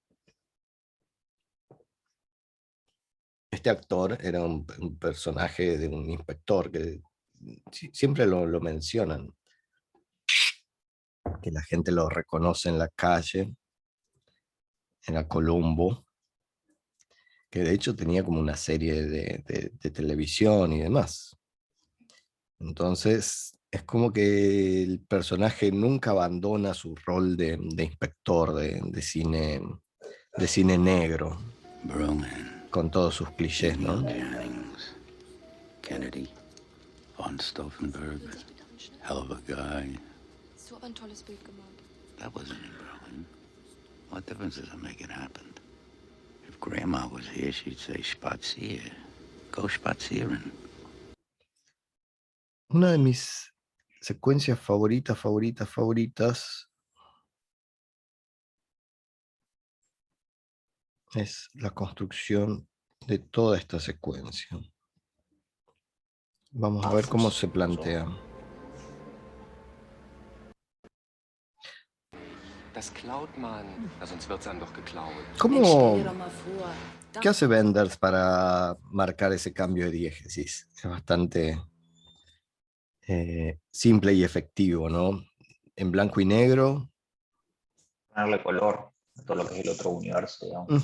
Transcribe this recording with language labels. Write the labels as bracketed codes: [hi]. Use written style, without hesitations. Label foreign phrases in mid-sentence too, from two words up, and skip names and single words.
[es] Este actor era un personaje de un inspector que siempre lo mencionan, que la gente lo reconoce en la calle, en la Colombo, que de hecho tenía como una serie de televisión y demás. Entonces, es como que el personaje nunca abandona su rol de inspector de cine negro, Broman, con todos sus clichés, ¿no? [en] Jennings, Kennedy, von Stauffenberg, hell of a guy. [de] So ein tolles Bild gemalt. [en] That wasn't in Berlin. What difference does it make it happened? If Grandma was here, she'd say, spazier. Go spazieren. [es] Una de mis secuencias favoritas es la construcción de toda esta secuencia. Vamos a ver cómo se plantea. [de] Das klaut man. Na, sonst wird's einem doch geklaut. [es] ¿Qué hace Wenders para marcar ese cambio de diégesis? Es bastante simple y efectivo, ¿no? En blanco y negro. Darle color a todo lo que es el otro universo, digamos.